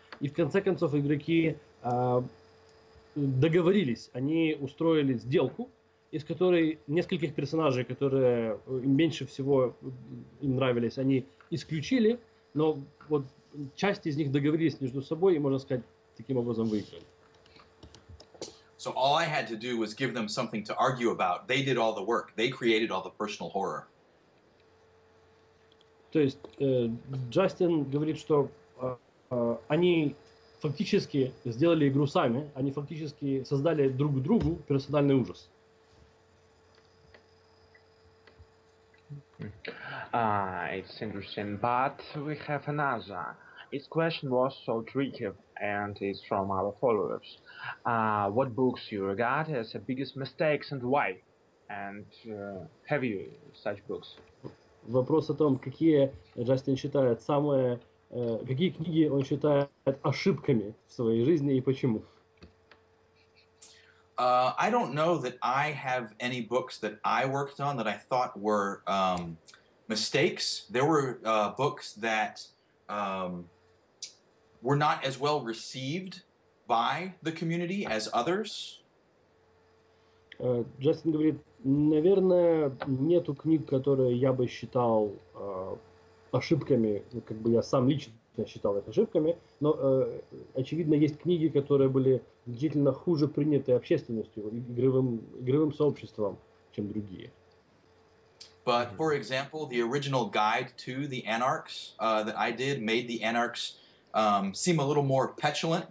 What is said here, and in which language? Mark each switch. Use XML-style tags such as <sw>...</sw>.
<ru>И в конце концов игроки договорились, они устроили сделку, из которой нескольких персонажей, которые меньше всего им нравились, они исключили, но вот часть из них договорились между собой и, можно сказать, таким образом выиграли.</ru> <en>So all I had to do was give them something to argue about. They did all the work. They created all the personal horror.</en> <ru>То есть Джастин говорит, что они фактически сделали игру сами, они фактически создали друг другу персональный ужас.</ru> <en>It's interesting, but we have another. Its question was so tricky, and it's from our followers. What books you regard as the biggest mistakes and why? And have you such books?</en> <ru>Вопрос о том, какие Джастин считает самые, какие книги он считает ошибками в своей жизни и почему.</ru> <en>I don't know that I have any books that I worked on that I thought were mistakes. There were books that were not as well received by the community as others.</en> <ru>Джастин говорит, наверное, нету книг, которые я бы считал ошибками, как бы я сам лично считал их ошибками, но очевидно есть книги, которые были значительно хуже приняты общественностью, игровым сообществом, чем другие.</ru> <en>But for example, the original guide to the Anarchs that I did made the Anarchs seem a little more petulant.</en>